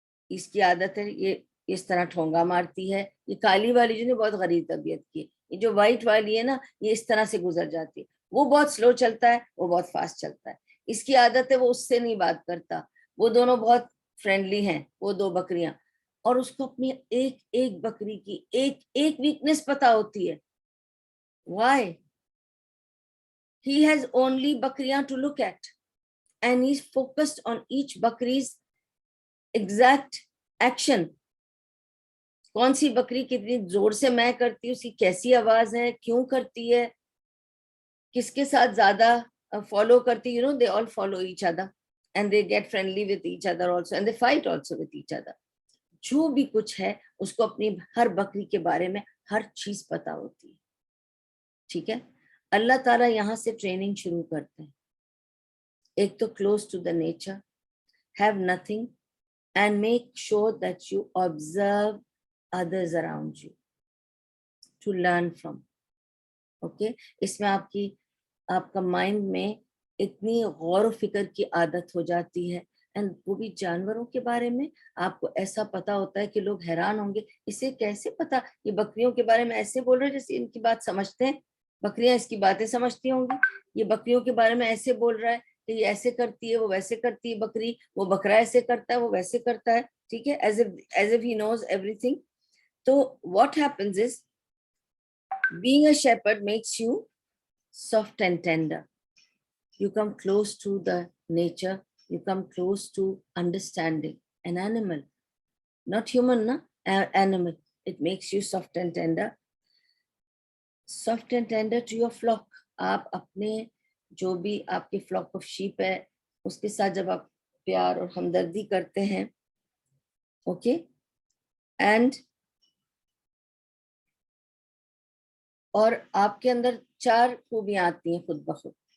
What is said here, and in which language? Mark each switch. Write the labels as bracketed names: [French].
[Urdu] اس کی عادت ہے, یہ اس طرح ٹھونگا مارتی ہے, یہ کالی والی جو ہے بہت غریب طبیعت کی ہے, یہ جو وائٹ والی ہے نا یہ اس طرح سے گزر جاتی ہے, وہ بہت سلو چلتا ہے, وہ بہت فاسٹ چلتا ہے, اس کی عادت ہے وہ اس سے نہیں بات کرتا, وہ دونوں بہت فرینڈلی ہیں وہ 2 بکریاں, اور اس کو اپنی ایک ایک بکری کی ایک ایک ویکنس پتا ہوتی ہے. [English] Why? He has only bakriyan to look at, and he's focused on each bakri's exact action. [Urdu] کون سی بکری کتنی زور سے میں کرتی ہے, اس کی کیسی آواز ہے, کیوں کرتی ہے, کس کے ساتھ زیادہ فالو کرتی, [English] they all follow each other and they get friendly with each other also and they fight also with each other. [Urdu] جو بھی کچھ ہے اس کو اپنی ہر بکری کے بارے میں ہر چیز پتا ہوتی ہے. ٹھیک ہے, اللہ تعالیٰ یہاں سے ٹریننگ شروع کرتے ہیں. ایک تو [English] close to the nature, have nothing, and make sure that you observe others around you to learn from. [Urdu] Okay, اس میں آپ کا مائنڈ میں اتنی غور و فکر کی عادت ہو جاتی ہے, اینڈ وہ بھی جانوروں کے بارے میں آپ کو ایسا پتا ہوتا ہے کہ لوگ حیران ہوں گے, اسے کیسے پتا, یہ بکریوں کے بارے میں ایسے بول رہے ہیں جیسے ان کی بات سمجھتے ہیں, بکریاں اس کی باتیں سمجھتی ہوں گی, یہ بکریوں کے بارے میں ایسے بول رہا ہے کہ یہ ایسے کرتی ہے, وہ ویسے کرتی ہے بکری, وہ بکرا ایسے کرتا ہے, وہ ویسے کرتا ہے. ٹھیک ہے, [English] as if he knows everything. تو what happens is, being a shepherd makes you soft and tender. You come close to the nature, you come close to understanding an animal, not human, na? Animal. It makes you soft and tender. Soft and tender to your flock. [Urdu] آپ اپنے جو بھی آپ کے [English] flock of sheep [Urdu] ہے اس کے ساتھ جب آپ پیار اور ہمدردی کرتے ہیں, اوکے, اینڈ اور آپ کے اندر 4 خوبیاں آتی ہیں خود بخود.